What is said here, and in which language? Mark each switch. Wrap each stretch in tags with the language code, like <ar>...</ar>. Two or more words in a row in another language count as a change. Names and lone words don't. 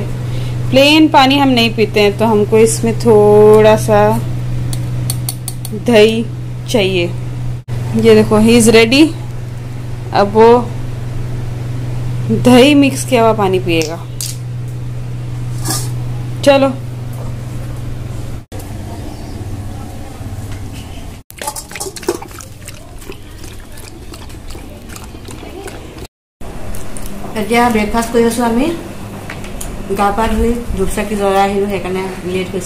<hi>प्लेन पानी हम नहीं पीते हैं, तो हमको इसमें थोड़ा सा दही चाहिए। ये देखो,</hi> <en>he is ready.</en> <hi>अब वो दही मिक्स किया हुआ पानी पिएगा। चलो</hi> <as>এতিয়া ব্ৰেকফাষ্ট কৰি আছো আমি। গা পা ধুই ধূপ চাকি জ্বলাই আহিলোঁ, সেইকাৰণে লেট হৈছে।</as>